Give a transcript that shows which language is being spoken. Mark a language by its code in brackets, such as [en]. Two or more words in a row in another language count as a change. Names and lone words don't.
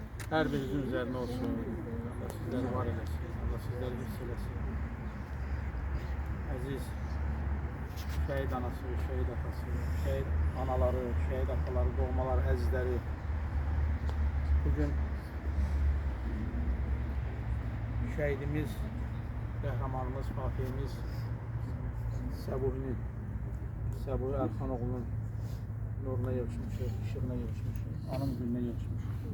[tr] Her birinizin üzerine olsun. Allah sizleri var eylesin. Allah sizleri hisselesin. [az] Aziz şehit anası, şehit atası, şehit anaları, şehit ataları, doğmaları, əzizləri. Bugün şehidimiz, qəhrəmanımız, fatihimiz Səbuhi Əlxanoğlu'nun nuruna yığışmışıq, işığına yığışmışıq, anın gününe yığışmışıq.